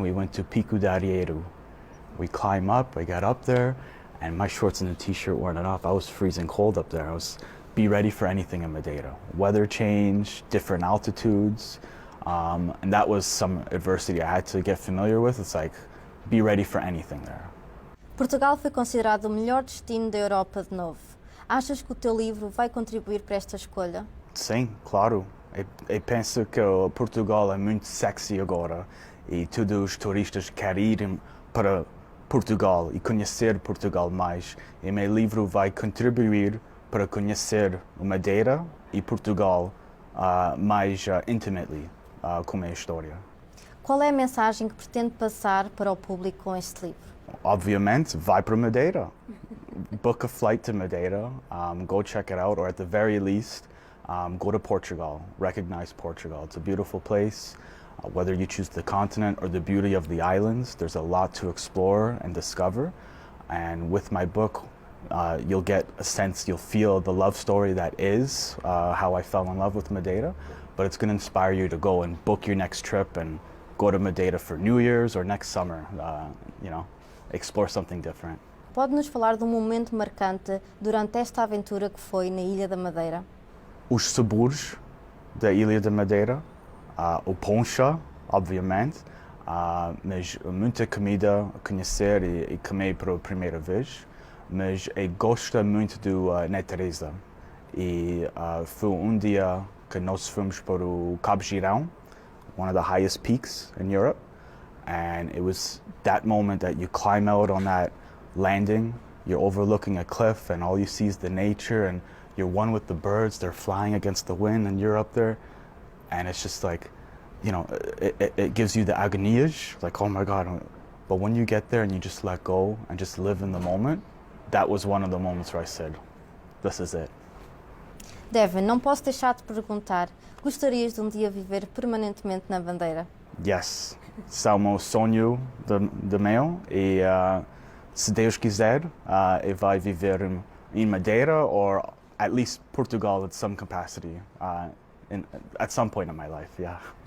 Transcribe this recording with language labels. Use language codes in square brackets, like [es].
[en] We went to Pico de Arieiro. We climb up, I got up there, and my shorts and the t-shirt weren't enough. I was freezing cold up there. Be ready for anything in Madeira. Weather change, different altitudes, and that was some adversity I had to get familiar with. It's like, be ready for anything there. [pt] Portugal foi considerado o melhor destino da Europa de novo. Achas que o teu livro vai contribuir para esta escolha? Sim, claro. Eu penso que Portugal é muito sexy agora e todos os turistas querem ir para Portugal e conhecer Portugal mais. E meu livro vai contribuir para conhecer Madeira e Portugal mais intimately com a minha história. Qual é a mensagem que pretende passar para o público com este livro? Obviamente, vai para Madeira. [en] Book a flight to Madeira, go check it out, or at the very least, go to Portugal, recognize Portugal. It's a beautiful place. Whether you choose the continent or the beauty of the islands, there's a lot to explore and discover. And with my book, you'll get a sense, you'll feel the love story that is how I fell in love with Madeira, but it's going to inspire you to go and book your next trip and go to Madeira for New Year's or next summer, explore something different. [pt] Pode-nos falar de um momento marcante durante esta aventura que foi na Ilha da Madeira? Os sabores da Ilha da Madeira, o poncha, obviamente, mas muita comida a conhecer e comer pela primeira vez, mas eu gosto muito da natureza e foi dia que nós fomos para o Cabo Girão, [en] one of the highest peaks in Europe, and it was that moment that you climb out on that landing, you're overlooking a cliff and all you see is the nature and you're one with the birds, they're flying against the wind and you're up there, and it's just like, you know, it gives you the agoniage, like, oh my God. But when you get there and you just let go and just live in the moment, that was one of the moments where I said, this is it. [pt] Devin, não posso deixar de perguntar, gostarias de dia viver permanentemente na Madeira? [en] Yes, [pt] esse é o meu sonho de meu e se Deus quiser, eu vai viver em Madeira [en] or at least Portugal at some capacity, at some point in my life, yeah.